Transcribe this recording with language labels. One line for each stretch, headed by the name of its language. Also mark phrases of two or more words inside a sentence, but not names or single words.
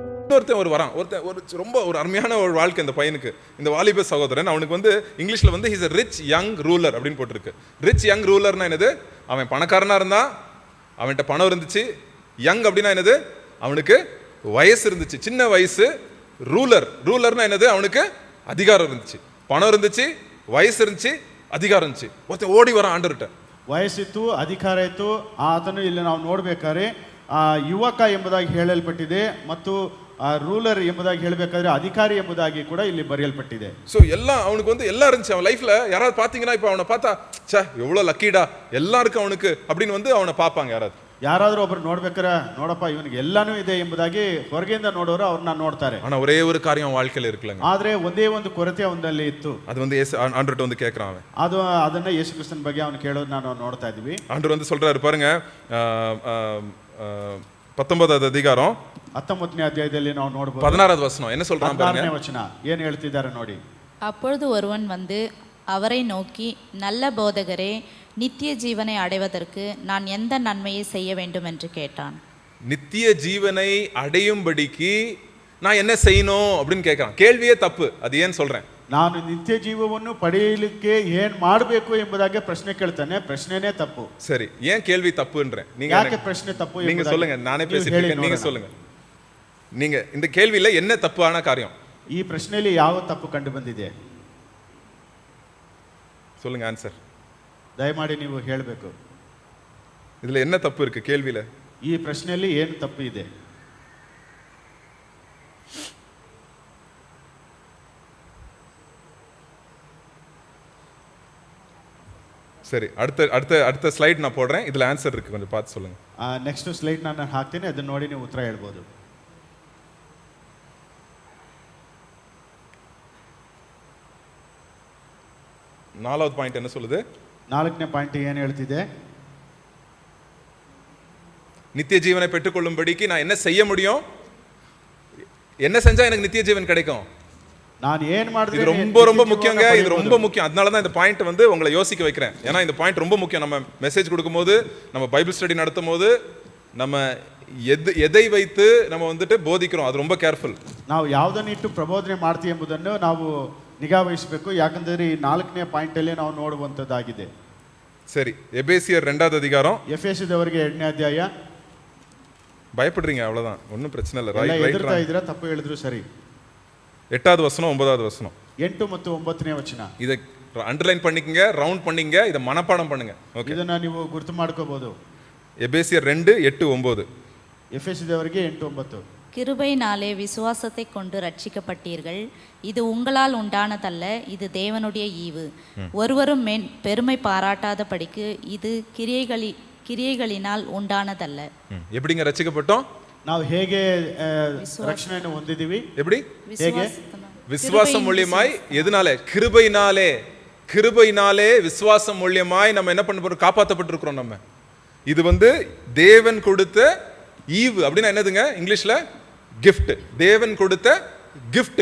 Tamil: இன்னொருத்தன் ரொம்ப ஒரு அருமையான ஒரு வாழ்க்கை இந்த பையனுக்கு, இந்த வாலிப சகோதரன். அவனுக்கு வந்து இங்கிலீஷ்ல வந்து
English: his a rich young ruler
Tamil: அப்படின்னு போட்டிருக்கு.
English: rich young
Tamil: ரூலர்னா என்னது? அவன் பணக்காரனா இருந்தா, அவன்கிட்ட பணம் இருந்துச்சு. யங் அப்படின்னா என்னது? அவனுக்கு வயசு இருந்துச்சு, சின்ன வயசு. ரூலர்னா என்னது? அவனுக்கு அதிகாரம் இருந்துச்சு, பணம் இருந்துச்சு, வயசு இருந்துச்சு, அதிகாரம் இருந்துச்சு. ஒருத்தன் ஓடி வரான் ஆண்டவர்கிட்ட.
Kannada: ವಯಸ್ಸಿತ್ತು, ಅಧಿಕಾರ ಇತ್ತು. ಆತನು ಇಲ್ಲಿ ನಾವು ನೋಡ್ಬೇಕಾದ್ರೆ ಯುವಕ ಎಂಬುದಾಗಿ ಹೇಳಲ್ಪಟ್ಟಿದೆ ಮತ್ತು ರೂಲರ್ ಎಂಬುದಾಗಿ ಹೇಳಬೇಕಾದ್ರೆ ಅಧಿಕಾರಿ ಎಂಬುದಾಗಿ ಕೂಡ ಇಲ್ಲಿ ಬರೆಯಲ್ಪಟ್ಟಿದೆ.
Tamil: ஸோ எல்லாம் அவனுக்கு வந்து எல்லாம் இருந்துச்சு அவன் லைஃப்ல. யாராவது பார்த்தீங்கன்னா இப்போ அவனை பார்த்தா ச்சே எவ்வளோ லக்கிடா எல்லாம் இருக்கு அவனுக்கு அப்படின்னு வந்து அவனை பார்ப்பாங்க.
Kannada: ಯಾರಾದರೂ ಒಬ್ರು ನೋಡ್ಬೇಕಾರೆ ನೋಡಪ್ಪ ಇವನಿಗೆ ಎಲ್ಲಾನು ಇದೆ ಎಂಬುದಾಗಿ ಹೊರಗಿಂದ ನೋಡೋರು ಅವ್ರನ್ನ ನೋಡ್ತಾರೆ.
Tamil: ஆனா ஒரே ஒரு காரியம் அவன் வாழ்க்கையில இருக்குலங்க.
Kannada: ಆದ್ರೆ ಒಂದೇ ಒಂದು ಕೊರತೆ ಅವನಲ್ಲಿ ಇತ್ತು.
Tamil: அது வந்து ஆண்டவர்ட்ட வந்து கேக்குறான் அவன்.
Kannada: ಅದನ್ನ ಯೇಸು ಕ್ರಿಸ್ತನ ಬಗ್ಗೆ ಅವನು ಕೇಳೋದು ನಾವು ನೋಡ್ತಾ ಇದೀವಿ.
Tamil: ஆண்டவர் வந்து சொல்றாரு பாருங்க, 19வது அதிகாரம்
Kannada: 19ನೇ ಅಧ್ಯಾಯದಲ್ಲಿ ನಾವು ನೋಡಬಹುದು.
Tamil: 16வது வசனம் என்ன சொல்றான் பாருங்க.
Kannada: 16ನೇ ವಚನ ಏನು ಹೇಳ್ತಿದ್ದಾರೆ ನೋಡಿ.
Tamil: அப்பொழுது ஒருவன் வந்து அவரை நோக்கி, நல்ல போதகரே, நித்திய ஜீவனை அடைவதற்கு நான் எந்த நன்மையை செய்ய வேண்டும் என்று கேட்டான். நித்திய ஜீவனை அடையும்படிக்கு நான் என்ன செய்யணும் அப்படின்னு கேட்கறான். கேள்வியே தப்பு. அது ஏன் சொல்றேன்?
Kannada: ನಾನು ನಿತ್ಯ ಜೀವವನ್ನು ಪಡೆಯಲಿಕ್ಕೆ ಏನು ಮಾಡಬೇಕು ಎಂಬುದಾಗಿ ಪ್ರಶ್ನೆ ಕೇಳ್ತಾನೆ. ಪ್ರಶ್ನೆನೇ ತಪ್ಪು.
Tamil: சரி, ஏன் கேள்வி தப்புன்றேன்? நீங்க
Kannada: ಯಾಕೆ ಪ್ರಶ್ನೆ ತಪ್ಪು?
Tamil: நீங்க சொல்லுங்க, நானே பேசிட்டு இருக்கேன், நீங்க சொல்லுங்க. நீங்க இந்த கேள்வியில என்ன தப்பான காரியம்?
Kannada: ಈ ಪ್ರಶ್ನೆಯಲ್ಲಿ ಯಾವ ತಪ್ಪು ಕಂಡು ಬಂದಿದೆ?
Tamil: சொல்லுங்க ஆன்சர்.
Kannada: ದಯಮಾಡಿ ನೀವು ಹೇಳಬೇಕು.
Tamil: இதுல என்ன தப்பு இருக்கு கேள்வியில?
Kannada: ಈ ಪ್ರಶ್ನೆಯಲ್ಲಿ ಏನು ತಪ್ಪು ಇದೆ?
Tamil: சரி, அடுத்த ஸ்லைட் நான் போடுறேன். இதுல ஆன்சர் இருக்கு, கொஞ்சம் பார்த்து சொல்லுங்க.
English: next slide
Kannada: ನಾನು ಹಾಕ್ತೀನಿ, ಅದನ್ನ ನೋಡಿ ನೀವು ಉತ್ತರ ಹೇಳ್ಬೋದು.
Tamil: நாலாவது பாயிண்ட் என்ன சொல்லுது?
Kannada: 4ನೇ ಪಾಯಿಂಟ್ ಏನು ಹೇಳ್ತಿದೆ?
Tamil: நித்திய ஜீவனை பெற்றுக்கொள்ளும்படிக்கு நான் என்ன செய்ய முடியும்? என்ன செஞ்சா எனக்கு நித்திய ஜீவன் கிடைக்கும்? நான் ஏன் ಮಾಡಿದ್ರೆ இது ரொம்ப முக்கியங்க. இது ரொம்ப முக்கியம். அதனால தான் இந்த பாயிண்ட் வந்து உங்களை யோசிக்க வைக்கிறேன். ஏன்னா இந்த பாயிண்ட் ரொம்ப முக்கியம். நம்ம மெசேஜ் கொடுக்கும்போது, நம்ம
English: Bible study
Tamil: நடத்தும் போது, நம்ம எதை வைத்து நம்ம வந்துட்டு போதிக்கிறோம், அது ரொம்ப கேர்ஃபுல்.
Kannada: ನಾವು ಯಾವುದನ್ನು ಇಟ್ಟು ಪ್ರಬೋಧನೆ ಮಾಡ್ತೀವಿ ಎಂಬುದನ್ನು ನಾವು ನಿಗಾ ವಹಿಸಬೇಕು. ಯಾಕಂದ್ರೆ ಈ 4ನೇ ಪಾಯಿಂಟ್ ಅಲ್ಲಿ ನಾವು ನೋಡುವಂತದ್ದಾಗಿದೆ.
Tamil: சரி, எபேசியர் 2வது அதிகாரம்.
Kannada: ಎಫೆಸದವರಿಗೆ 2ನೇ ಅಧ್ಯಾಯ.
Tamil: பயப்படுறீங்க அவ்வளவுதான், ஒன்றும் பிரச்சனை இல்லை.
Kannada: ಎದುರ್ತಾ ಇದ್ದೀರಾ, ತಪ್ಪು ಹೇಳಿದ್ರು ಸರಿ.
Tamil: 8வது வசனம் 9வது வசனம்.
Kannada: 8 ಮತ್ತು 9ನೇ ವಚನ.
Tamil: இதை அண்டர்லைன் பண்ணிக்கங்க, ரவுண்ட் பண்ணிங்க, இதை மனப்பாடம் பண்ணுங்க. ஓகே,
Kannada: ಇದನ್ನ ನೀವು ಗುರುತು ಮಾಡ್ಕೋಬಹುದು.
Tamil: எபேசியர் 2 8 9.
Kannada: ಎಫೆಸದವರಿಗೆ 8 9.
Tamil: கிருபையினாலே விசுவாசத்தை கொண்டு ரட்சிக்கப்பட்டீர்கள். இது உங்களால் உண்டானதல்ல, இது தேவனுடைய ஈவு. ஒருவரும் பெருமை பாராட்டாதபடிக்கு இது கிரியைகளினால் உண்டானதல்ல. எப்படிங்க ரட்சிக்கப்பட்டோம்?
Kannada: ನಾವು ಹೇಗೆ ರಕ್ಷಣೆಯನ್ನು ಹೊಂದಿದ್ದೀವಿ?
Tamil: எப்படி?
Kannada: ಹೇಗೆ?
Tamil: விசுவாசம் மூலமாய். எதனால? கிருபையினாலே விசுவாசம் மூலமாய் நம்ம என்ன பண்ண போறோம்? காப்பாற்றப்பட்டிருக்கிறோம். நம்ம இது வந்து தேவன் கொடுத்த ஈவு. அப்படின்னா என்னதுங்க இங்கிலீஷ்ல? கிஃப்ட். தேவன் கொடுத்த கிஃப்ட்.